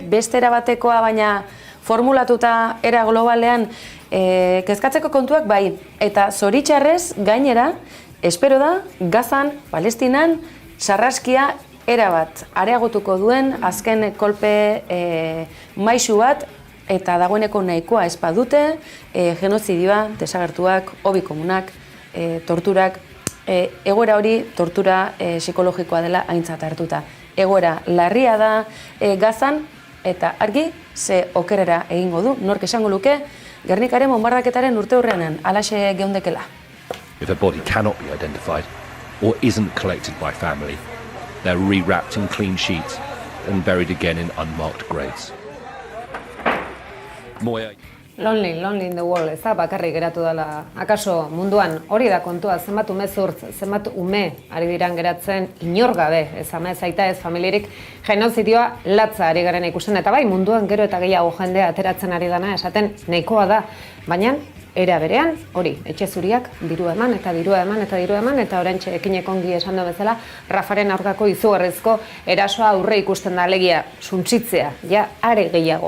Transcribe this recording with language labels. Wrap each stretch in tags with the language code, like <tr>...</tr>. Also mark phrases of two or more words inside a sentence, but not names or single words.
<eu>beste erabatekoa, baina formulatuta era globalean, kezkatzeko kontuak bai, eta zoritxarrez gainera, espero da, Gazan, Palestinan, sarraskia erabat areagotuko duen azken kolpe maisu bat eta dagoeneko nahikoa ez badute genozidioa, desagertuak, hobi komunak, torturak, egoera hori tortura psikologikoa dela aintzat hartuta. Egoera larria da Gazan eta argi ze okerrera egingo du, nork esango luke Gernikaren bonbardaketaren urteurrenean alaxe geundekela.</eu> <en>If a body cannot be identified or isn't collected by family, they're rewrapped in clean sheets and buried again in unmarked graves. Lonely in the world,</en> <eu>ez da bakarrik geratu dela. Akaso munduan hori da kontua, zenbat ume zurtz, zenbat ume ari diran geratzen inor gabe, ez ama ez aita ez familirik genozidioa latza ari garen ikusten, eta bai munduan gero eta gehiago jendea ateratzen ari dana esaten nahikoa da, baina era berean hori, etxe zuriak diru eman eta diru eman eta diru eman eta oraintxe ekinek ongi esan du bezala Rafaren aurkako izugarrizko erasoa aurre ikusten da, alegia suntsitzea, ja are gehiago.</eu>